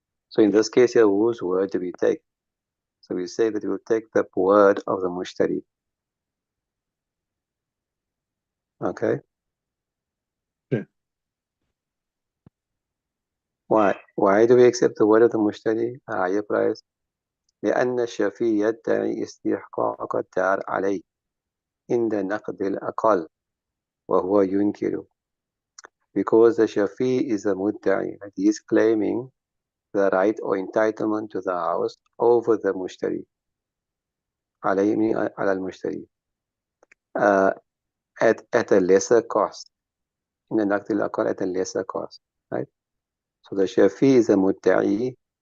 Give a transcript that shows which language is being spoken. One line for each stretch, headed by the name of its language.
English: So in this case here, whose word do we take? So we say that we will take the word of the mushtari. Okay? Okay. Why? Why do we accept the word of the mushtari, a higher price?
Arabic: لأن الشافي يدعي استحقاق الدار عليه عند نقد الأقل وهو ينكر.
English: Because the shafi is a mudda'i, that he is claiming the right or entitlement to the house over the mushtari.
Arabic: عليه على المشتري.
English: At a lesser cost. In the
Arabic: نقد الأقل
English: at a lesser cost. Right? So the shafi is a mudda'i.